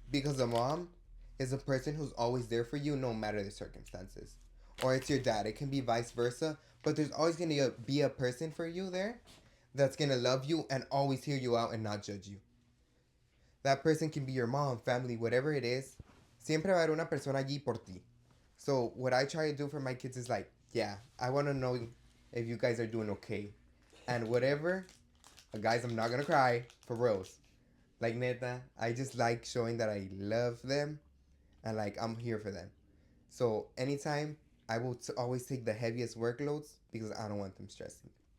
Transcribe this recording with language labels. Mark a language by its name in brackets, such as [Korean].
[English] Because a mom is a person who's always there for you no matter the circumstances. Or it's your dad. It can be vice versa. But there's always going to be a person for you there that's going to love you and always hear you out and not judge you. That person can be your mom, family, whatever it is. [Spanish] Siempre va a haber una persona allí por ti. [English] So what I try to do for my kids is like, yeah, I want to know if you guys are doing okay. And whatever, guys, I'm not going to cry, for reals. Like, neta, I just like showing that I love them and like I'm here for them. So anytime, I will always take the heaviest workloads because I don't want them stressing.